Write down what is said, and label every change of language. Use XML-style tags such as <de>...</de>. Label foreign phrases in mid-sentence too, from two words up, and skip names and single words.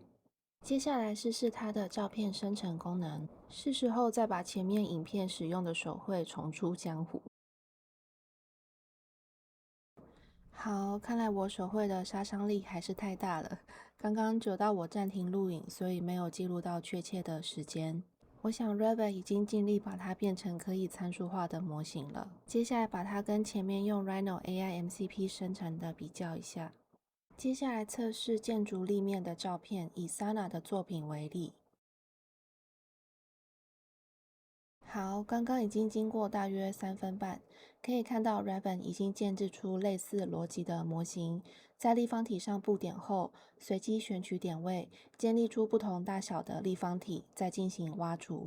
<zh>接下來試試它的照片生成功能，是時候再把前面影片使用的手繪重出江湖。好，看來我手繪的殺傷力還是太大了。剛剛久到我暫停錄影，所以沒有記錄到確切的時間。我想 Raven 已經盡力把它變成可以參數化的模型了。接下來把它跟前面用 Rhino AI MCP 生成的比較一下。接下來測試建築立面的照片，以 Sana 的作品為例。好，剛剛已經經過大約3分半，可以看到 Raven 已經建置出類似邏輯的模型，在立方體上布點後，隨機選取點位，建立出不同大小的立方體，再進行挖除。</zh>